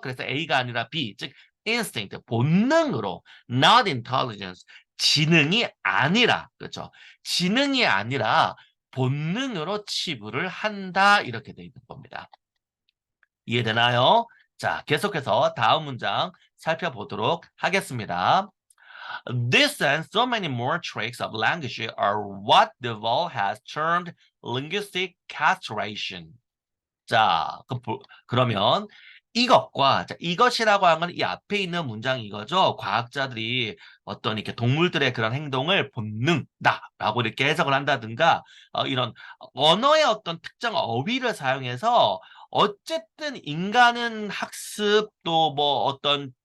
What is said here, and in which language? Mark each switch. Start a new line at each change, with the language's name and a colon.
Korean: 그래서 A가 아니라 B 즉 instinct 본능으로
English: not intelligence
Korean: 지능이 아니라 그렇죠. 지능이 아니라 본능으로 치부를 한다 이렇게 돼 있는 겁니다. 이해되나요? 자, 계속해서 다음 문장 살펴보도록 하겠습니다.
English: This and so many more traits of language are what Duvall has termed linguistic castration.
Korean: 자, 그러면 이것과 자, 이것이라고 하는 이 앞에 있는 문장 이거죠. 과학자들이 어떤 이렇게 동물들의 그런 행동을 본능다라고 이렇게 해석을 한다든가 이런 언어의 어떤 특정 어휘를 사용해서 어쨌든 인간은 학습 또 뭐 어떤